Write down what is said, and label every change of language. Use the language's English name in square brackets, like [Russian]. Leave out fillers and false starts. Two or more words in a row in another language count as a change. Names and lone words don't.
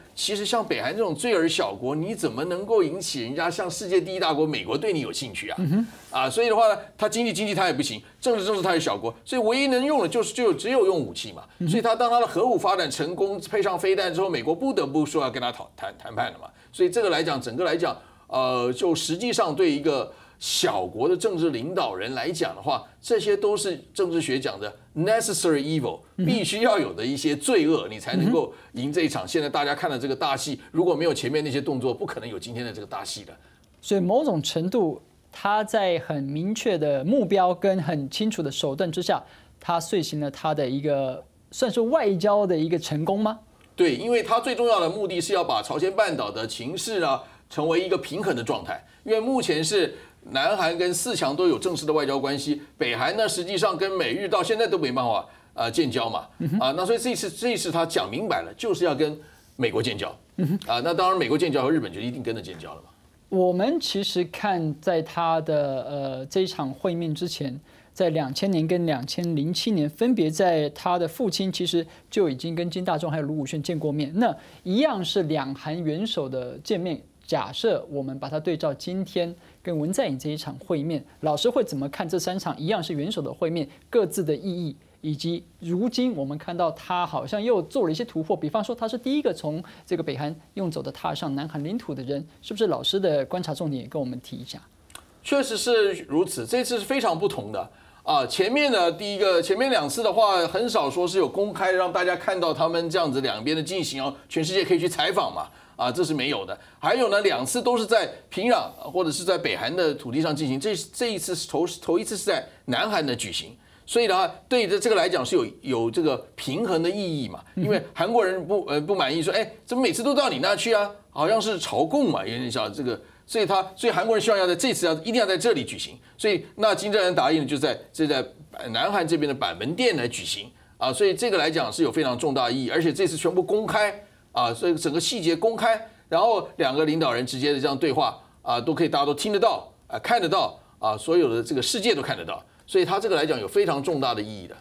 [Chinese] 其實像北韓這種罪兒小國，你怎麼能夠引起人家像世界第一大國美國對你有興趣所以的話呢，他經濟他也不行，政治他也小國，所以唯一能用的就只有用武器嘛。所以當他的核武發展成功，配上飛彈之後，美國不得不說要跟他談判了嘛。所以這個來講，整個來講，就實際上對一個小國的政治領導人來講的話，這些都是政治學講的 [English] necessary evil， [Chinese] 必須要有的一些罪惡，你才能夠贏這一場。現在大家看的這個大戲，如果沒有前面那些動作，不可能有今天的這個大戲的。所以某種程度，他在很明確的目標跟很清楚的手段之下，他遂行了他的一個算是外交的一個成功嗎？對，因為他最重要的目的是要把朝鮮半島的情勢呢成為一個平衡的狀態，因為目前是南韓跟4強都有正式的外交關係，北韓呢實際上跟美日到現在都沒辦法建交嘛那所以這一次他講明白了，就是要跟美國建交那當然美國建交和日本就一定跟着建交了嘛。我們其實看在他的這一場會面之前，在2000年跟2007年分別在他的父親其實就已經跟金大中還有盧武鉉見過面，那一樣是兩韓元首的見面。假設我們把它對照今天跟文在寅這一場會面，老師會怎麼看這3場一樣是元首的會面各自的意義，以及如今我們看到他好像又做了一些突破，比方說他是第一個從這個北韓用走的踏上南韓領土的人，是不是老師的觀察重點也跟我們提一下？確實是如此，這次是非常不同的前面呢，前面2次的話很少說是有公開讓大家看到他們這樣子兩邊的進行全世界可以去採訪嘛這是沒有的。還有呢，2次都是在平壤或者是在北韓的土地上進行，這一次頭一次是在南韓的舉行，所以的話對這個來講是有這個平衡的意義嘛。因為韓國人不滿意說，怎麼每次都到你那去好像是朝貢嘛，有點像這個，所以韓國人希望要在這次一定要在這裡舉行，所以那金正恩答應就在南韓這邊的板門店來舉行所以這個來講是有非常重大的意義，而且這次全部公開所以整個細節公開，然後2個領導人直接的這樣對話都可以大家都聽得到看得到所有的這個世界都看得到，所以他這個來講有非常重大的意義的。